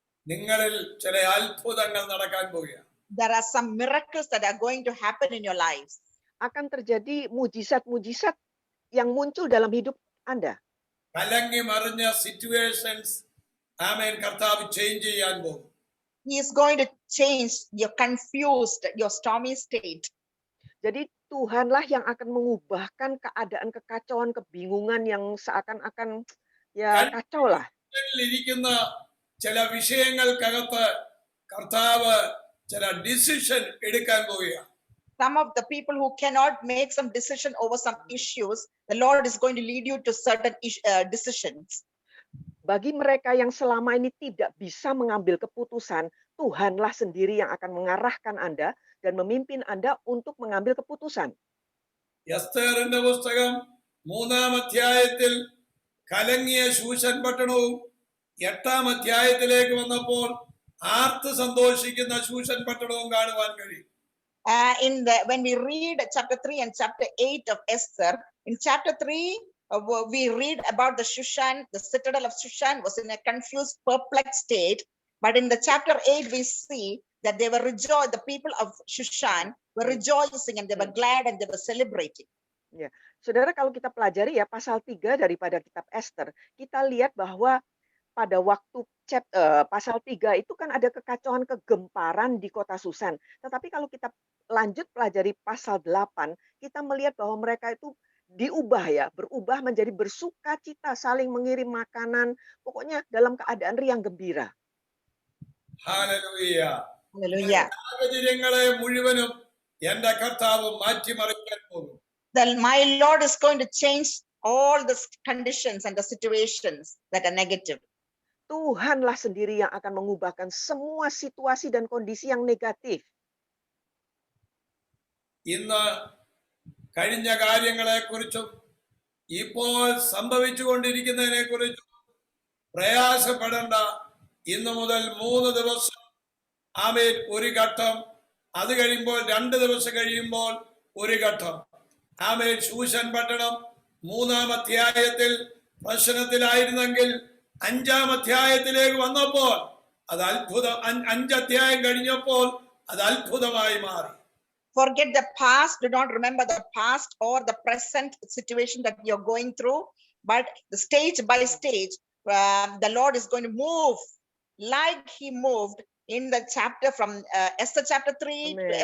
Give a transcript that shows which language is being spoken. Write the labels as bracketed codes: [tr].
[ml] നിങ്ങളിൽ ചില അത്ഭുതങ്ങൾ നടക്കാൻ പോവുകയാണ്. [en] there are some miracles that are going to happen in your lives. [id] akan terjadi mujizat-mujizat yang muncul dalam hidup Anda. [ml] കലങ്ങി മറിഞ്ഞ [en] situations [ml] ആമേൻ കർത്താവ് [en] change [ml] ചെയ്യാൻ പോകും. [en] He is going to change your confused, your stormy state. [id] Jadi Tuhanlah yang akan mengubahkan keadaan kekacauan, kebingungan yang seakan-akan ya kacau lah. [ml] ഇരിക്കുന്ന ചില വിഷയങ്ങൾക്കകത്ത് കർത്താവ് ചില [en] decision [ml] എടുക്കാൻ പോവുകയാണ്. [en] Some of the people who cannot make some decision over some issues, the Lord is going to lead you to certain decisions. [id] Bagi mereka yang selama ini tidak bisa mengambil keputusan, Tuhanlah sendiri yang akan mengarahkan Anda dan memimpin Anda untuk mengambil keputusan. [ml] എസ്തേറിന്റെ പുസ്തകം 3-ാം അധ്യായത്തിൽ കലങ്ങിയ ശൂഷൻ പട്ടണവും 8-ാം അധ്യായത്തിലേക്ക് വന്നപ്പോൾ ആർത്ത് സന്തോഷിക്കുന്ന ശൂഷൻ പട്ടണവും കാണുവാൻ കഴിയും. [en] When we read chapter 3 and chapter 8 of Esther, in chapter 3, we read about the Shushan, the citadel of Shushan was in a confused, perplexed state. But in the chapter 8, we see that they were the people of Shushan were rejoicing and they were glad and they were celebrating. [id] Ya, saudara, kalau kita pelajari ya pasal 3 daripada kitab Esther, kita lihat bahwa pada waktu pasal 3 itu kan ada kekacauan, kegemparan di kota Susan. Tetapi kalau kita lanjut pelajari pasal 8, kita melihat bahwa mereka itu diubah ya, berubah menjadi bersukacita, saling mengirim makanan, pokoknya dalam keadaan riang gembira. [ml] Hallelujah. [en] Hallelujah. [ml] സാഹചര്യങ്ങളെ മുഴുവനും എന്റെ കർത്താവ് മാറ്റിമറിക്കാൻ പോകും. [en] My Lord is going to change all the conditions and the situations that are negative. [id] Tuhanlah sendiri yang akan mengubahkan semua situasi dan kondisi yang negatif. [ml] ഇന്ന് കഴിഞ്ഞ കാര്യങ്ങളെ കുറിച്ചും ഇപ്പോൾ സംഭവിച്ചുകൊണ്ടിരിക്കുന്നതിനെ കുറിച്ചും പ്രയാസപ്പെടേണ്ട. ഇന്നു മുതൽ 3 ദിവസം ആമേൻ ഒരു ഘട്ടം, അത് കഴിയുമ്പോൾ 2 ദിവസം കഴിയുമ്പോൾ ഒരു ഘട്ടം. ആമേൻ ശൂശൻ പട്ടണം 3-ാം അധ്യായത്തിൽ പ്രശ്നത്തിലായിരുന്നെങ്കിൽ 5-ാം അധ്യായത്തിലേക്ക് വന്നപ്പോൾ അത് അത്ഭുതം, 5 അധ്യായം കഴിഞ്ഞപ്പോൾ അത് അത്ഭുതമായി മാറി. [en] Forget the past. Do not remember the past or the present situation that you're going through, but the stage by stage, the Lord is going to move like he moved in the chapter from Esther chapter 3 to